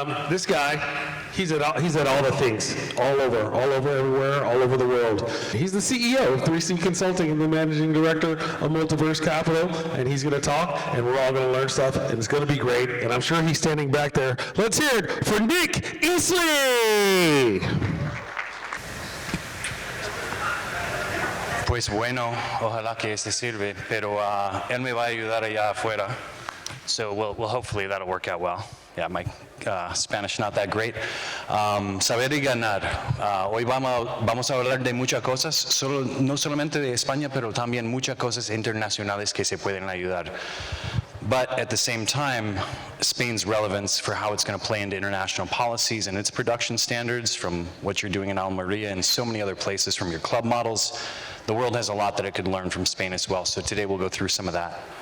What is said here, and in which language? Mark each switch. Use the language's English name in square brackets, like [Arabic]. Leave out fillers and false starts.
[English] This guy, he's at all the things, all over, everywhere, all over the world. He's the CEO of 3C Consulting and the managing director of Multiverse Capital, and he's going to talk, and we're all going to learn stuff, and it's going to be great. And I'm sure he's standing back there. Let's hear it for Nic Easley. [Spanish] Pues bueno, ojalá que este sirve, pero él me va a ayudar allá afuera. [English] So we'll hopefully that'll work out well. Yeah, my Spanish not that great. [Spanish] Saber y ganar. Hoy vamos a hablar de muchas cosas, no solamente de España, pero también muchas cosas internacionales que se pueden ayudar. [English] But at the same time, Spain's relevance for how it's going to play into international policies and its production standards, from what you're doing in Almeria and so many other places, from your club models. The world has a lot that it could learn from Spain as well, so today we'll go through some of that.